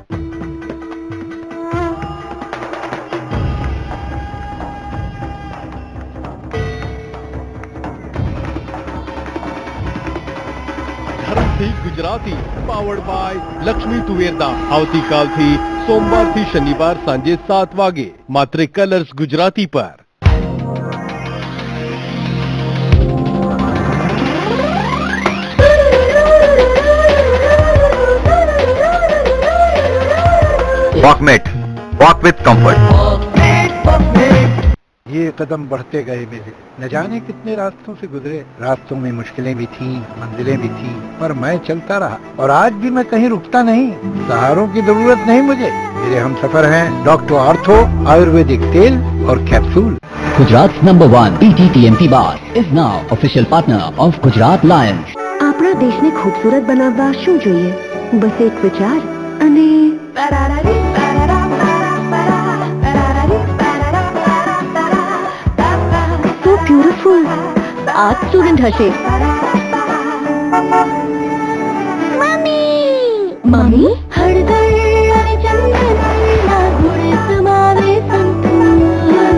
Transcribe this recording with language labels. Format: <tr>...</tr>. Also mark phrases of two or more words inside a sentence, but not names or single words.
<gu>ગુજરાતી</gu> <en>powered by</en> <gu>લક્ષ્મી તુવેરદા. આવતીકાલથી સોમવારથી શનિવાર સાંજે 7 વાગે માત્ર કલર્સ ગુજરાતી પર.</gu> <en>Walkmate, walk with comfort.</en> <hi>ये कदम बढ़ते गए मेरे, न जाने कितने रास्तों से गुजरे. रास्तों में मुश्किलें भी थी, मंजिलें भी थी, पर मैं चलता रहा और आज भी मैं कहीं रुकता नहीं. सहारों की जरूरत नहीं मुझे. मेरे हम सफर हैं डॉक्टर आर्थो आयुर्वेदिक तेल और कैप्सूल.</hi> <en>Gujarat's #1 PTTMP bar is now official partner of Gujarat Lions.</en> <gu>આપણા દેશને ખૂબસૂરત બનાવવા શું જોઈએ? બસ એક વિચાર અને</gu> <en>so beautiful. art student</en> <gu>હશે. મમ્મી હળદર અને ચંદનના ગુણ સમાવે સંતૂર.</gu>